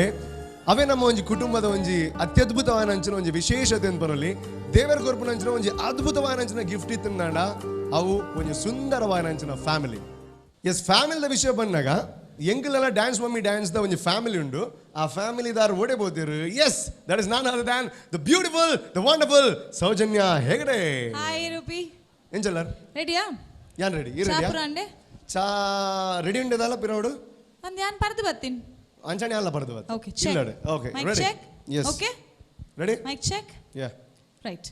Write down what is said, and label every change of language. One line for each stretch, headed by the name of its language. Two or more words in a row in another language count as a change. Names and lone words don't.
Tulu: ಅವೇ ನಮ್ಮ ಒಂಜಿ ಕುಟುಂಬದ ಒಂಜಿ ಅತ್ಯದ್ಭುತವಾದ ಅಂಚಿನ ಒಂಜಿ ವಿಶೇಷತೆ ಅಂತ ಬರಲಿ. ದೇವರ ಕೊರ್ಪುನ ಅಂಚಿನ ಒಂಜಿ ಅದ್ಭುತವಾದ ಅಂಚಿನ ಗಿಫ್ಟ್ ಇತ್ತಂದಾಂಡ ಅವು ಒಂಜಿ ಸುಂದರವಾದ ಅಂಚಿನ ಫ್ಯಾಮಿಲಿ. ಎಸ್, ಫ್ಯಾಮಿಲಿದ ವಿಷಯ ಬಂದಾಗ ಎಂಕಲೆಲ್ಲ ಡ್ಯಾನ್ಸ್ ಮಮ್ಮಿ ಡ್ಯಾನ್ಸ್ ದ ಒಂದು ಫ್ಯಾಮಿಲಿ ಉಂಡು. ಆ ಫ್ಯಾಮಿಲಿದಾರು ಓಡೇಬೋದಿರು.
English: Yes, that is none other than the beautiful, the wonderful Soujanya Hegde.
Tulu: ಹಾಯ್ ರೂಪಿ, ಎಂಚಲ್ಲರ್ ರೆಡಿಯಾ? ಯಾನ್ ರೆಡಿ? ಈ ರೆಡಿಯಾ? ಚಾ ರೆಡಿ ಉಂಡೆದಲ್ಲ ಪಿರೋಡು ಒಂದು ಯಾನ್ ಪರ್ದು ಬರ್ತೀನಿ ಅಂಚನೆ ಅಲ್ಲ ಪರ್ದು ಬತ್.
English: ಓಕೆ, ಚಿಲ್ಲಡೆ. Okay, ready? Yes, ಓಕೆ, ರೆಡಿ. Mic check. ಯಾ, ರೈಟ್,